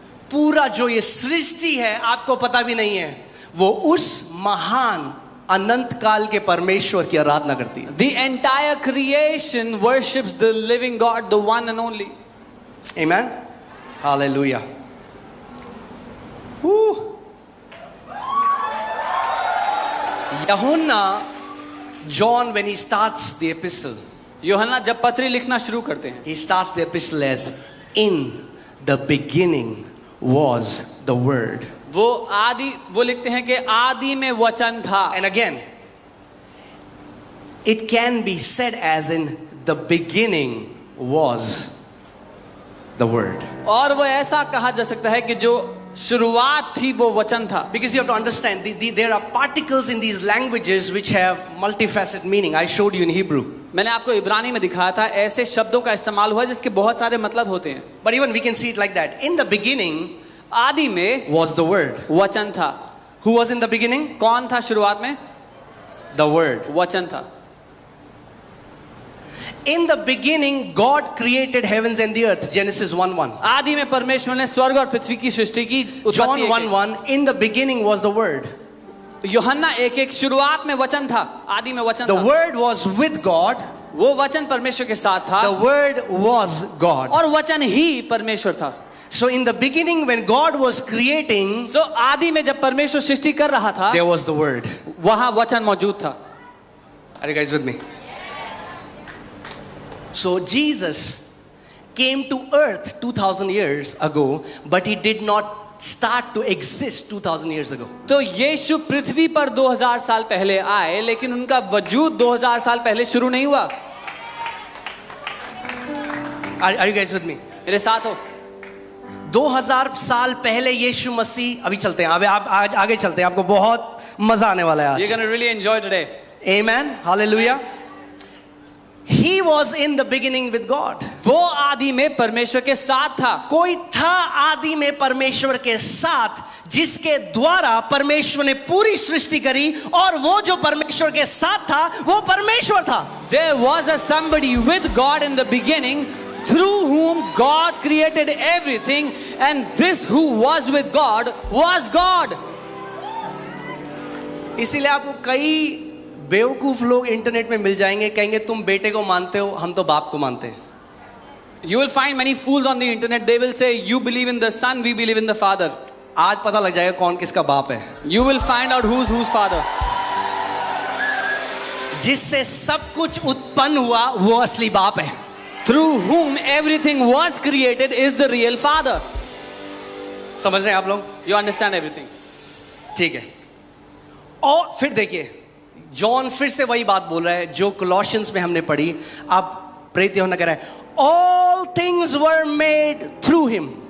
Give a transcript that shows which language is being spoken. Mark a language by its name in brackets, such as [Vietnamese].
[Hindi] पूरा जो ये सृष्टि है आपको पता भी नहीं है, वो उस महान अनंत काल के परमेश्वर की आराधना करती है. [English] The entire creation worships the living God, the one and only. Amen. Hallelujah. Woo. Yahunna, John, when he starts the epistle, [Hindi] यूहन्ना जब पत्री लिखना शुरू करते हैं, [English] he starts the epistle as in the beginning was the word. [Hindi] वो लिखते हैं कि आदि में वचन था. [English] And again, it can be said as in the beginning was the word. [Hindi] और वो ऐसा कहा जा सकता है कि जो शुरुआत थी वो वचन था. [English] Because you have to understand, there are particles in these languages which have multifaceted meaning. I showed you in Hebrew. [Hindi] मैंने आपको इब्रानी में दिखाया था, ऐसे शब्दों का इस्तेमाल हुआ जिसके बहुत सारे मतलब होते हैं. [English] But even we can see it like that. In the beginning [Hindi] आदि में [English] was the word. [Hindi] वचन था. [English] Who was in the beginning? [Hindi] कौन था शुरुआत में? [English] The word. [Hindi] वचन था. [English] In the beginning God created heavens and the earth. Genesis 1:1. [Hindi] आदि में परमेश्वर ने स्वर्ग और पृथ्वी की सृष्टि की. [English] John [Hindi] उत्पत्ति [English] 1:1. In the beginning was the word. [Hindi] यूहन्ना 1:1 शुरुआत में वचन था. आदि में वचन [English] The [Hindi] था. [English] word was with God. [Hindi] वो वचन परमेश्वर के साथ था. [English] The word was God. [Hindi] और वचन ही परमेश्वर था. [English] So in the beginning when God was creating, [Hindi] सो आदि में जब परमेश्वर सृष्टि कर रहा था, [English] there was the word. [Hindi] वहां वचन मौजूद था. [English] Are you guys with me? So Jesus came to earth 2000 years ago, but he did not start to exist 2000 years ago. [Hindi] तो यीशु पृथ्वी पर 2000 साल पहले आए, लेकिन उनका वजूद 2000 साल पहले शुरू नहीं हुआ. [English] Are you guys with me? [Hindi] मेरे साथ हो. 2000 साल पहले यीशु मसीह, अभी चलते हैं, आप आगे चलते हैं, आपको बहुत मजा आने वाला है आज. [English] You're gonna really enjoy today. Amen. Hallelujah. He was in the beginning with God. [Hindi] वो आदि में परमेश्वर के साथ था. कोई था आदि में परमेश्वर के साथ जिसके द्वारा परमेश्वर ने पूरी सृष्टि करी, और वो जो परमेश्वर के साथ था वो परमेश्वर था. [English] There was a somebody with God in the beginning, through whom God created everything, and this who was with God was God. [Hindi] इसीलिए आपको कई बेवकूफ लोग इंटरनेट में मिल जाएंगे, कहेंगे तुम बेटे को मानते हो, हम तो बाप को मानते हैं. [English] You will find many fools on the internet. They will say, you believe in the son, we believe in the father. [Hindi] आज पता लग जाएगा कौन किसका बाप है। [English] You will find out who's father. [Hindi] जिससे सब कुछ उत्पन्न हुआ वो असली बाप है। [English] Through whom everything was created is the real father. [Hindi] समझ रहे हैं आप लोग? [English] You understand everything. [Hindi] ठीक है। और फिर देखिए जॉन फिर से वही बात बोल रहा है जो कोलोशियंस में हमने पढ़ी। अब प्रेरित यूहन्ना कह रहा है [English] all things were made through him.